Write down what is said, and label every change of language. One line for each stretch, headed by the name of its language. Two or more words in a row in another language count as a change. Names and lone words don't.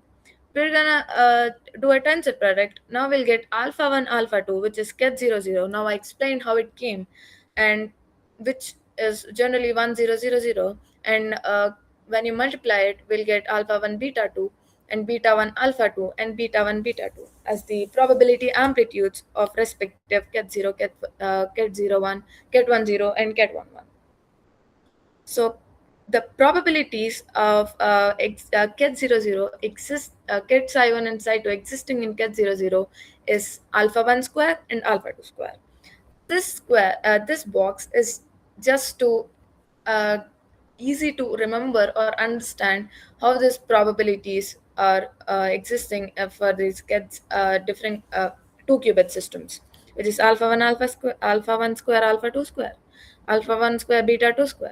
English: We're gonna do a tensor product. Now we'll get alpha 1, alpha 2, which is ket 00. Now I explained how it came, and which is generally 1000. And when you multiply it, we'll get alpha 1, beta 2, and beta 1, alpha 2, and beta 1, beta 2 as the probability amplitudes of respective ket 0, ket 01, ket 10, and ket 11. So the probabilities of ket 00 exist, ket psi 1 and psi 2 existing in ket 00 is alpha 1 square and alpha 2 square. This box is just to uh, easy to remember or understand how these probabilities are existing for these kets different 2-qubit systems, which is alpha 1 alpha square, alpha 1 square, alpha 2 square, alpha 1 square, beta 2 square.